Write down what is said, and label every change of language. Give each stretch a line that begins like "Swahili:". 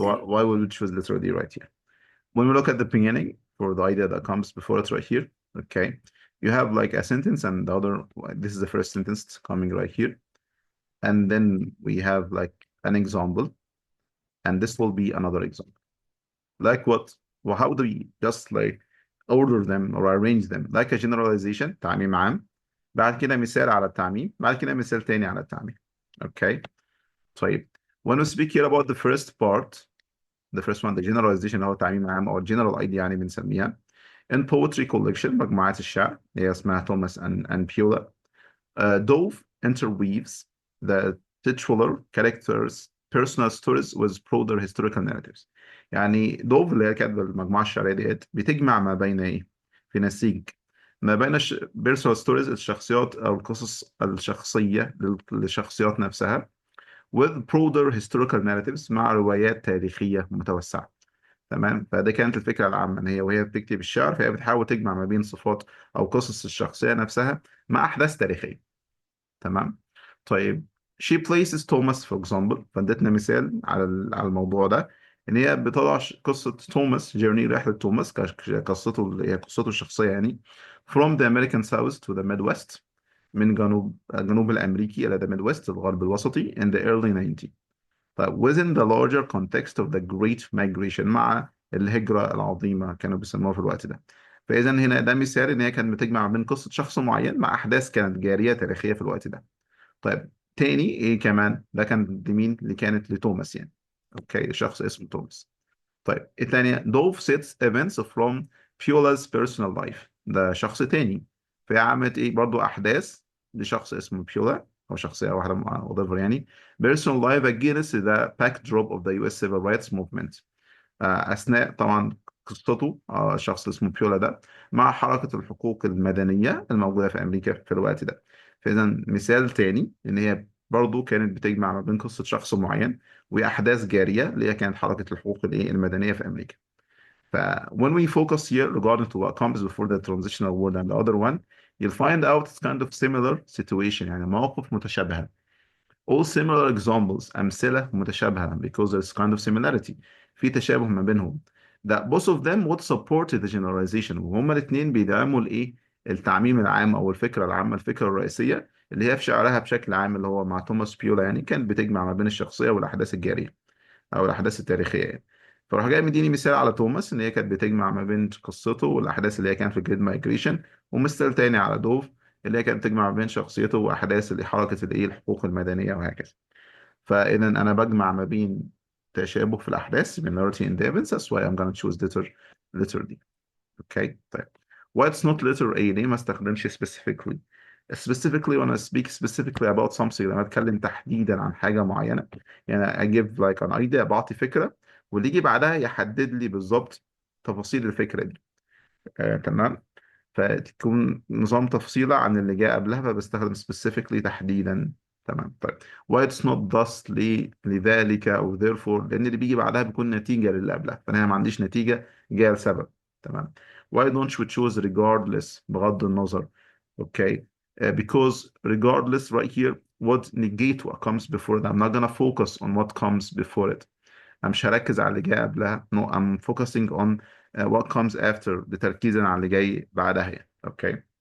English: why would we choose letter D right here? When we look at the beginning for the idea that comes before it right here, okay, you have like a sentence and the other, this is the first sentence coming right here. And then we have like an example, and this will be another example. Like what? Well, how do we just like order them or arrange them? Like a generalization,
Arabic: تعميم عام. بعد كده مثال على التعميم. بعد كده مثال تاني على التعميم. Okay. طيب.
English: When we speak here about the first part, the first one, the generalization
Arabic: هو تعميم عام أو
English: general idea يعني بنسميها. In poetry collection
Arabic: مجموعات الشعر هي اسمها
English: Thomas and Piola. Dove interweaves the titular characters personal stories with broader historical narratives.
Arabic: يعني دوف اللي هي كاتبه المجموعه الشعريه ديت بتجمع ما بين ايه؟ في نسيج ما بين
English: personal stories
Arabic: الشخصيات او القصص الشخصيه للشخصيات نفسها
English: with broader historical narratives
Arabic: مع روايات تاريخيه متوسعه. تمام، فده كانت الفكره العامه ان هي وهي بتكتب الشعر فهي بتحاول تجمع ما بين صفات او قصص الشخصيه نفسها مع احداث تاريخيه. تمام. طيب she places توماس for example، فادتنا مثال على الموضوع ده ان هي بتضع قصه توماس جيرني، رحله توماس قصته اللي هي قصته الشخصيه يعني
English: from the American South to the Midwest،
Arabic: من الجنوب الامريكي الى the Midwest الغرب الوسطي in the early 90s. طيب
English: within the larger context of the Great Migration،
Arabic: مع الهجرة العظيمة كانوا بيسموها في الوقت ده. فإذا هنا ده مثال إن هي كانت بتجمع بين قصة شخص معين مع أحداث كانت جارية تاريخية في الوقت ده. طيب تاني إيه كمان؟ ده كان لمين؟ اللي كانت لتوماس يعني. أوكي، شخص اسمه توماس. طيب الثانية دوف
English: sets events from Piola's personal life،
Arabic: ده شخص تاني. فهي عملت ايه برضو احداث لشخص اسمه بيولا او شخصية واحدة whatever يعني
English: personal life against the backdrop of the US civil rights movement.
Arabic: اثناء طبعا قصته الشخص اسمه بيولا ده مع حركة الحقوق المدنية الموجودة في امريكا في الوقت ده. فاذا مثال تاني ان هي برضه كانت بتجمع ما بين قصة شخص معين وأحداث جارية اللي هي كانت حركة الحقوق المدنية في أمريكا.
English: ف when we focus here regarding to what comes before the transitional world and the other one, you'll find out it's kind of similar situation
Arabic: يعني مواقف متشابهة.
English: All similar examples
Arabic: أمثلة متشابهة
English: because there's kind of similarity،
Arabic: في تشابه ما بينهم.
English: That both of them would support the generalization،
Arabic: وهما الاثنين بيدعموا الايه؟ التعميم العام او الفكرة العامة، الفكرة الرئيسية اللي هي في شعرها بشكل عام اللي هو مع توماس بيولا يعني كانت بتجمع ما بين الشخصية والأحداث الجارية او الأحداث التاريخية يعني. فراح جاي مديني مثال على توماس ان هي كانت بتجمع ما بين قصته والاحداث اللي هي كانت في جريد مايجريشن، ومثال تاني على دوف اللي هي كانت بتجمع ما بين شخصيته واحداث اللي حركه الايه الحقوق المدنيه وهكذا. فاذا انا بجمع ما بين تشابه في الاحداث
English: similarity in the events. That's why I'm gonna choose letter D. Okay.
Arabic: طيب
English: why it's not letter A؟
Arabic: ليه ما استخدمش specifically؟ specifically
English: when I speak specifically about something
Arabic: لما اتكلم تحديدا عن حاجه معينه يعني
English: I give like an idea،
Arabic: بعطي فكره واللي يجي بعدها يحدد لي بالظبط تفاصيل الفكره دي. تمام. فتكون نظام تفصيلة عن اللي جاء قبلها فبستخدم specifically تحديدا. تمام. طيب
English: why it's not thus؟
Arabic: لذلك أو therefore، لأن اللي بيجي بعدها بيكون نتيجة للي قبلها فأنا ما عنديش نتيجة جاية لسبب. تمام.
English: why don't we choose regardless؟
Arabic: بغض النظر.
English: okay. Because regardless right here would negate what comes before it. I'm not gonna focus on what comes before it.
Arabic: أنا مش هركز على اللي جاي قبلها.
English: No, I'm focusing on what comes after،
Arabic: بتركيزا على اللي جاي بعدها يعني.
English: Okay.